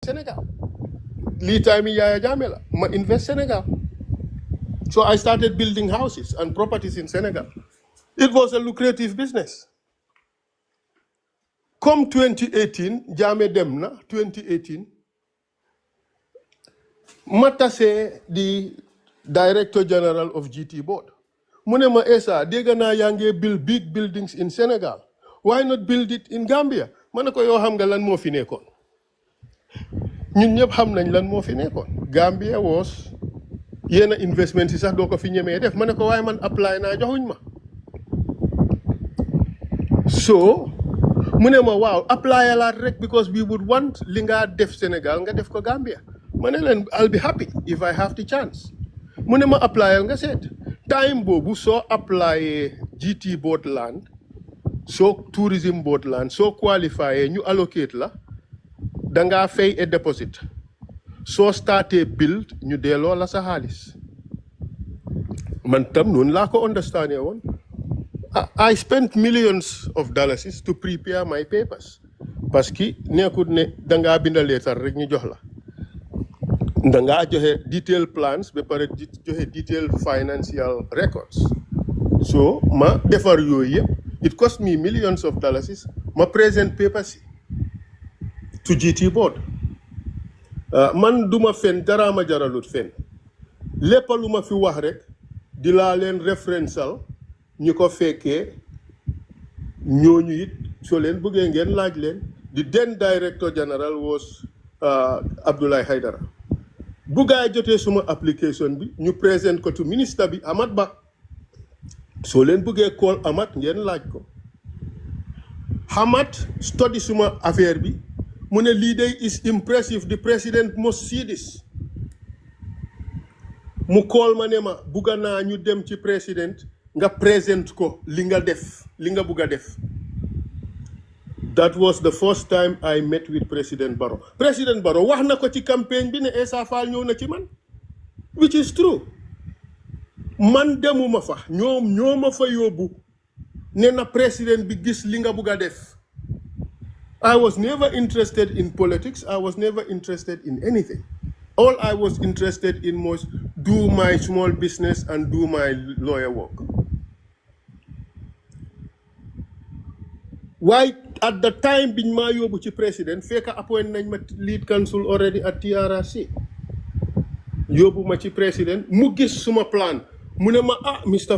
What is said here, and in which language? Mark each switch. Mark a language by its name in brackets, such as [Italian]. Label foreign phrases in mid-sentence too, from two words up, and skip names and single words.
[Wolof] Sénégal. Lii time Yaya Jammeh la ma invest Sénégal. [English] So I started building houses and properties in Senegal. It was a lucrative business. Come 2018, [Wolof] Jammeh dem na 2018. [English] Matase the Director General of GT Board. [Wolof] Munema Essa, dégg naa yaa ngi [English] build big buildings in Senegal. Why not build it in Gambia? [Wolof] Ma ne ko yoo xam nga lan moo fi nekkoon. Ñun ñëpp xam nañ lan moo fi nekkoon. Gambia was yenn investment yi sax doo ko fi ñemee def. Ma ne ko waaye man apply naa joxuñ ma. So mu ne ma waaw apply alaat rek [English] because we would want [Wolof] li nga def Sénégal nga def ko Gambia. Ma ne leen [English] I'll be happy if I have the chance. [Wolof] Mu ne ma applyal nga seet. Time boobu soo apply GT board land soo [English] tourism board land [Wolof] soo qualifié ñu allocate la dangaa fay a deposit soo starté build ñu delloo la sa xaalis man tam noonu laa ko understand woon. [English] I spent millions of dollars to prepare my papers [French] parce que [Wolof] nekkut ne dangaa binda leetar rek ñu jox la dangaa joxe [English] detailed plans [Wolof] ba pare [English] joxe detailed financial records so [Wolof] ma defar yooyu yëpp [English] it cost me millions of dollars ma present papers to [Wolof] GT board man duma fen dara ma jaralut fen lépp lu ma fi wax rek di laa leen référentiel ñu ko fekkee ñooñu it soo leen bëggee ngeen laaj leen [English] the then Director General was [Wolof] Abdoulaye Haidara bu gaay jotee suma application bi ñu présent ko to ministre bi Amat Bah soo leen bëggee call Amat ngeen laaj ko Amat study suma affaire bi mu ne lii day [English] is impressive the president must see this [Wolof] mu call ma ne ma bugga naa ñu dem ci président nga présent ko li nga def li nga bugga def. [English] That was the first time I met with President Barrow. [Wolof] President Barrow wax na ko ci campagne bi ne Essa Faal ñëw na ci man [English] which is true [Wolof] man demuma fa ñoo ma fa yóbbu ne na président bi gis li nga bugg a def. [English] I was never interested in politics. I was never interested in anything. All I was interested in was do my small business and do my lawyer work. Why at the time [Wolof] biñ maa yóbbu ci président fekk appoint nañ ma [English] lead counsel already at TRRC [Wolof] yóbbu ma ci président mu gis suma plan mu ne ma Mr.